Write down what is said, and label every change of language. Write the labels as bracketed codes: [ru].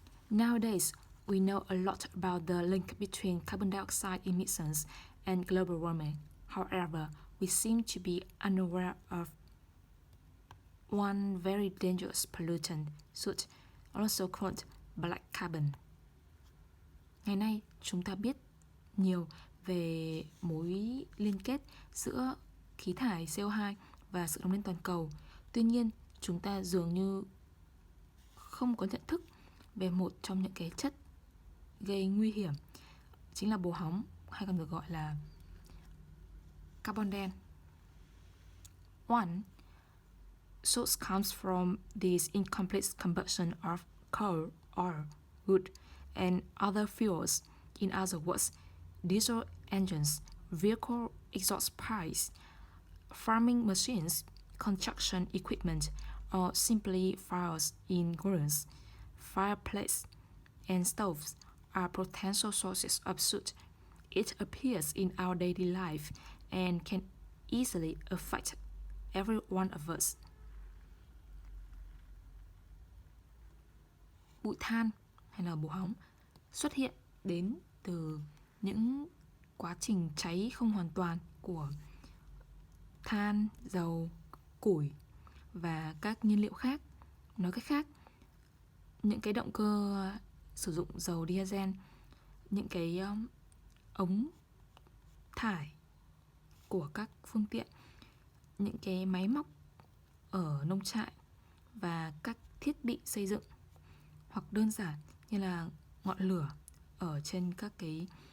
[en] Nowadays, we know a lot about the link between carbon dioxide emissions and global warming. However, we seem to be unaware of one very dangerous pollutant, soot, also called black carbon. [vi] Ngày nay, chúng ta biết nhiều về mối liên kết giữa khí thải CO2 và sự nóng lên toàn cầu. Tuy nhiên, chúng ta dường như không có nhận thức về một trong những cái chất gây nguy hiểm, chính là bồ hóng hay còn được gọi là carbon đen. 1. [en] Soot comes from this incomplete combustion of coal, oil, wood, and other fuels. In other words, diesel engines, vehicle exhaust pipes, farming machines, construction equipment, or simply fires in grills, fireplaces, and stoves are potential sources of soot. It appears in our daily life and can easily affect every one of us. [vi] Bụi than hay là bồ hóng xuất hiện đến từ những quá trình cháy không hoàn toàn của than, dầu, củi và các nhiên liệu khác. Nói cách khác, những cái động cơ sử dụng dầu diesel, những cái ống thải của các phương tiện, những cái máy móc ở nông trại và các thiết bị xây dựng, hoặc đơn giản như là ngọn lửa ở trên các cái